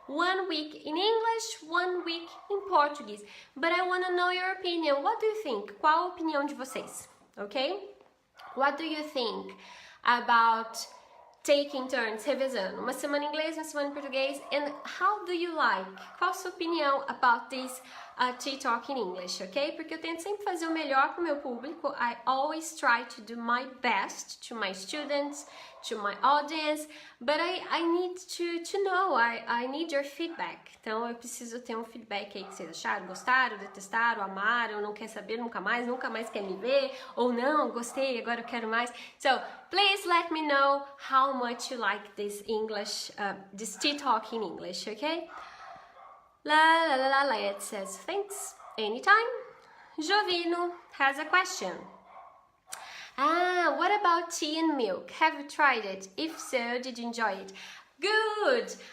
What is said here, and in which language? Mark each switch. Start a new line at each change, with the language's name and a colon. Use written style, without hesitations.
English: 1 week in English, 1 week in Portuguese. But I want to know your opinion. What do you think?
Portuguese: Qual a opinião de vocês?
English: Ok? What do you think about taking turns, revezando?
Portuguese: Uma semana em inglês, uma semana em português.
English: And how do you like?
Portuguese: Qual a sua opinião
English: about this tea talk in English, ok?
Portuguese: Porque eu tento sempre fazer o melhor para o meu público.
English: I always try to do my best to my students, to my audience, but I need to know, I need your feedback.
Portuguese: Então eu preciso ter um feedback aí que vocês acharam, gostaram, detestaram, amaram, não quer saber nunca mais quer me ver, ou não, gostei, agora eu quero mais.
English: So please let me know how much you like this English, this tea talk in English, okay? It says thanks, anytime. Jovino has a question. What about tea and milk? Have you tried it? If so, did you enjoy it? Good!